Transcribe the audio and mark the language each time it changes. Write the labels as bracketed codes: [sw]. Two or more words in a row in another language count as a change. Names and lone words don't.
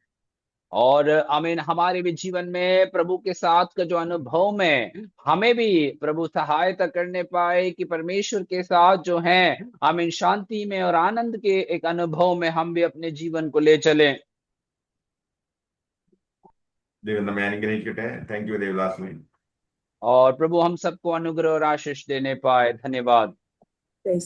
[hi] और हमारे भी जीवन में प्रभु के साथ का जो अनुभव में हमें भी प्रभु सहायता करने पाए कि परमेश्वर के साथ जो है शांति में और आनंद के एक अनुभव में हम भी अपने जीवन को ले चले। [ml] ദൈവം നമ്മെ അനുഗ്രഹിക്കട്ടെ. [en] thank you ദേവദാസ്. [hi] और प्रभु हम सबको अनुग्रह और आशीष देने पाए। धन्यवाद।